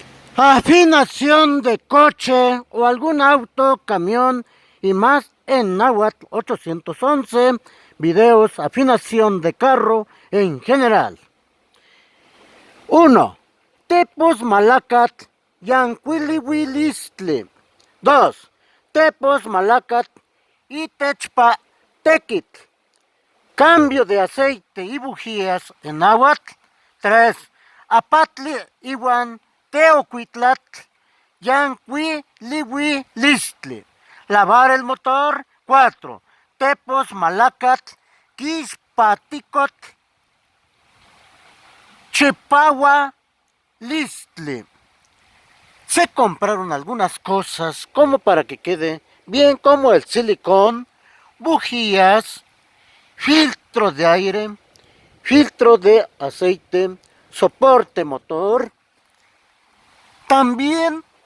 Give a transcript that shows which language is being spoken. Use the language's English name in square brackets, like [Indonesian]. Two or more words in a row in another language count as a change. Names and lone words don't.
[Spanish] Afinación de coche o algún auto, camión y más en náhuatl 811. Videos, afinación de carro en general. 1. [Nahuatl languages] Tepos malacat yanquilihuilistli. 2. Tepos malacat itechpa tequit. [Spanish] Cambio de aceite y bujías en náhuatl. 3. [Nahuatl languages] Apatli iwan teocuitlatl yanquilihuilistli. [Spanish] Lavar el motor. 4. [Nahuatl languages] Tepos malacat quispaticot Chipahua Listli. [Spanish] Se compraron algunas cosas como para que quede bien, como el silicón, bujías, filtro de aire, filtro de aceite, soporte motor, también